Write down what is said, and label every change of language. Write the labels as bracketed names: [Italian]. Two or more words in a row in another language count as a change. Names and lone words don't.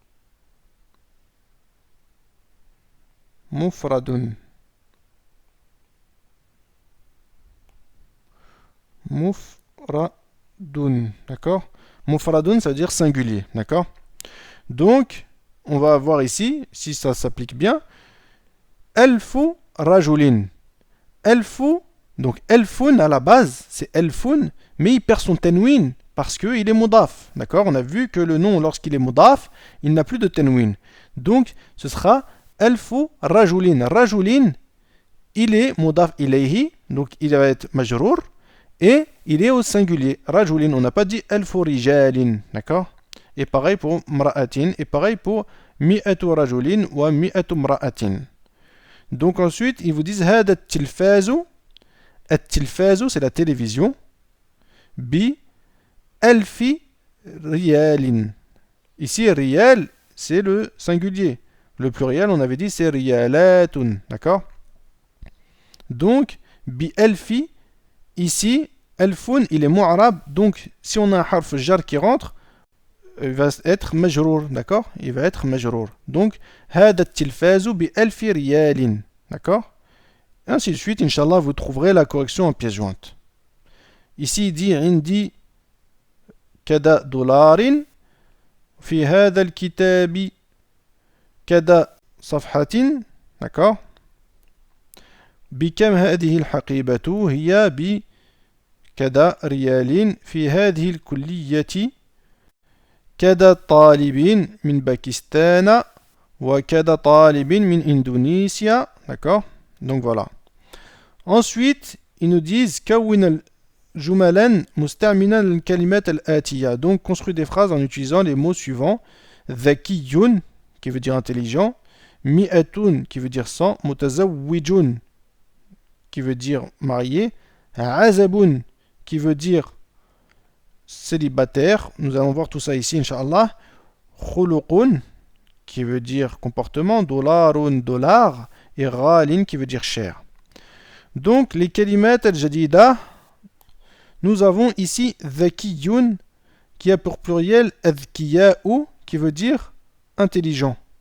[French] Mufradun. Mufradun. D'accord? Mufradun, ça veut dire singulier. D'accord? Donc, on va voir ici, si ça s'applique bien, [Arabic] ألف رجل. [French] Elfu, donc elfun à la base, c'est elfun, mais il perd son tenwin parce qu'il est mudaf. D'accord? On a vu que le nom, lorsqu'il est mudaf, il n'a plus de tenwin. Donc, ce sera [Arabic] ألف رجل. [French] Rajulin, il est [Arabic] مضاف إليه, [French] donc il va être majrour, et il est au singulier. Rajulin, on n'a pas dit [Arabic] ألف رجال. [French] D'accord? Et pareil pour mra'atin, et pareil pour [Arabic] مئة رجل [French] ou [Arabic] مئة امرأة. [French] Donc ensuite, ils vous disent [Arabic] هذا تلفاز. [French] At-tilfazu, c'est la télévision. [Arabic] بألف ريال. [French] Ici, riyal, c'est le singulier. Le pluriel, on avait dit, c'est riyalatun. D'accord? Donc, [Arabic] بألف, [French] ici, elfun, il est mu'arab. Donc, si on a un [Arabic] حرف جر [French] qui rentre, il va être majrour, d'accord? Il va être majrour. Donc, [Arabic] هذا تلفاز بألف ريال. [French] D'accord? Et ainsi de suite, Inch'Allah, vous trouverez la correction en pièce jointe. Ici, il dit [Arabic] عندي كذا دولار في هذا الكتاب كذا صفحة d'accord بكم هذه الحقيبة هي بكذا ريال في هذه الكلية كذا طالب من باكستان وكذا طالب من إندونيسيا [French] d'accord donc voilà ensuite ils nous disent [Arabic] كون جملا مستعملا الكلمات الآتية [French] donc construis des phrases en utilisant les mots suivants ذكي qui veut dire intelligent مئة qui veut dire 100 متزوج qui veut dire marié عزب qui veut dire célibataire nous allons voir tout ça ici inch'Allah خلق qui veut dire comportement dollar et غال qui veut dire cher donc les [Arabic] الكلمات الجديدة [French] nous avons ici ذكي qui a pour pluriel أذكياء qui veut dire intelligent.